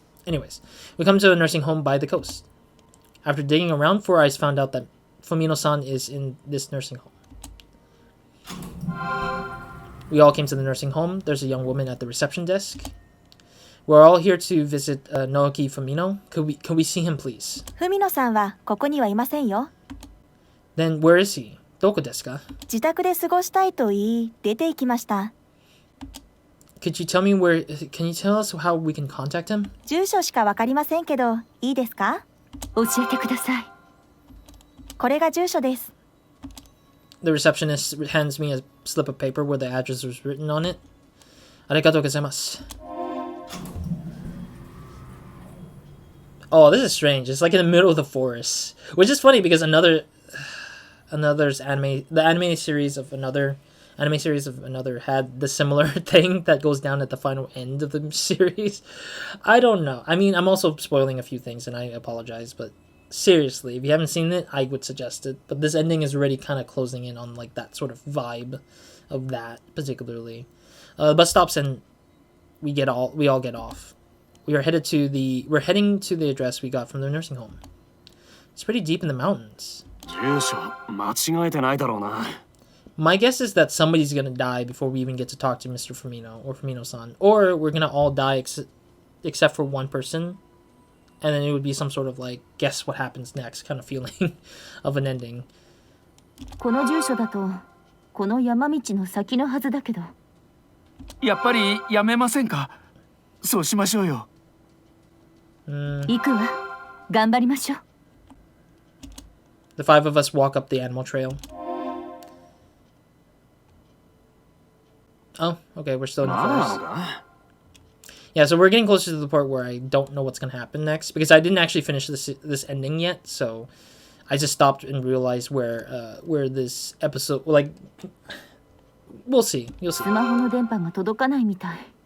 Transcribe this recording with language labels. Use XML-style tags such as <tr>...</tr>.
<en>Anyways, we come to a nursing home by the coast. After digging around, Four Eyes found out that Fumino-san is in this nursing home. We all came to the nursing home. There's a young woman at the reception desk. We're all here to visit Naoki Fumino. Could we see him, please?</en> <ja>文野さんはここにはいませんよ。</ja> <en>Then where is he?</en> <ja>どこですか? 自宅で過ごしたいと言い、出て行きました。</ja> <en>Could you tell me where... Can you tell us how we can contact him?</en> <ja>住所しかわかりませんけど、いいですか？教えてください。これが住所です。</ja> <en>The receptionist hands me a slip of paper where the address was written on it.</en> <ja>ありがとうございます.</ja> <en>Oh, this is strange. It's like in the middle of the forest. Which is funny because the anime series of another had the similar thing that goes down at the final end of the series. I don't know. I mean, I'm also spoiling a few things and I apologize, but seriously, if you haven't seen it, I would suggest it. But this ending is already kind of closing in on like that sort of vibe of that particularly. The bus stops and we all get off. We're heading to the address we got from the nursing home. It's pretty deep in the mountains.</en> <ja>住所間違えてないだろうな。</ja> <en>My guess is that somebody's gonna die before we even get to talk to Mr. Fumino or Fumino-san, or we're gonna all die except for one person, and then it would be some sort of like guess what happens next kind of feeling of an ending.</en> <ja>この住所だとこの山道の先のはずだけど。やっぱりやめませんか？そうしましょうよ。行くわ。頑張りましょう。</ja> <en>The five of us walk up the animal trail. Oh, okay, we're still in the</en> <ja>まだな</ja> <en>forest.</en> <ja>のか？</ja> <en>Yeah, so we're getting closer to the part where I don't know what's gonna happen next because I didn't actually finish this ending yet, so I just stopped and realized where this episode like we'll see. You'll see.</en> <ja>スマホの電波が届かないみたい。</ja>